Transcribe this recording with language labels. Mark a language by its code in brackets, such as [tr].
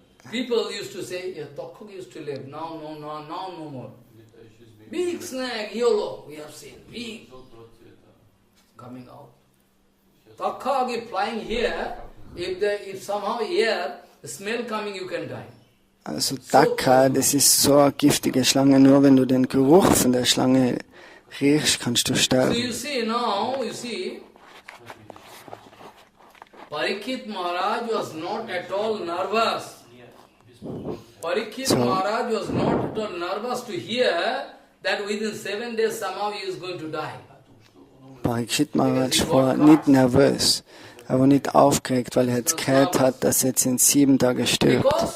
[en] People used to say, yeah, Takhok used to live, now no more. Big snake, yellow, we have seen, big, coming out. Takhok is flying here, if somehow here, the smell coming, you can die. [de] Also Dakha, das ist so eine giftige Schlange, nur wenn du den Geruch von der Schlange riechst, kannst du sterben. [en] So you see, Pariksit Maharaj was not at all nervous. Pariksit Maharaj was not at all nervous to hear that within 7 days somehow he is going to die. [de] Pariksit Maharaj war nicht nervös, er war nicht aufgeregt, weil er jetzt gehört hat, dass er jetzt in 7 Tagen stirbt.